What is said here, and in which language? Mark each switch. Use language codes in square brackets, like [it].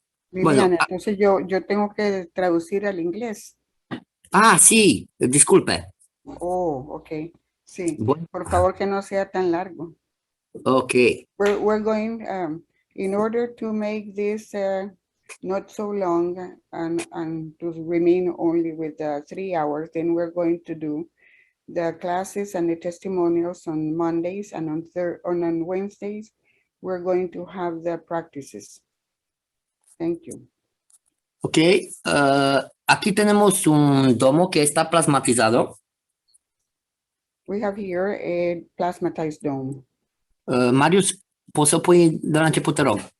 [es] Liliana, Bueno, entonces yo tengo que traducir al inglés. sí, disculpe. Oh, ok. Sí, Bueno, por favor que no sea tan largo. ok. [en] We're going, in order to make this not so long and to remain only with 3 hours, then we're going to do the classes and the testimonials on Mondays, and on Wednesdays, we're going to have the practices. Thank you. [es] Ok, aquí tenemos un domo que está plasmatizado. [en] We have here a plasmatized dome. [ro] Marius, poți să pui de la început, te rog.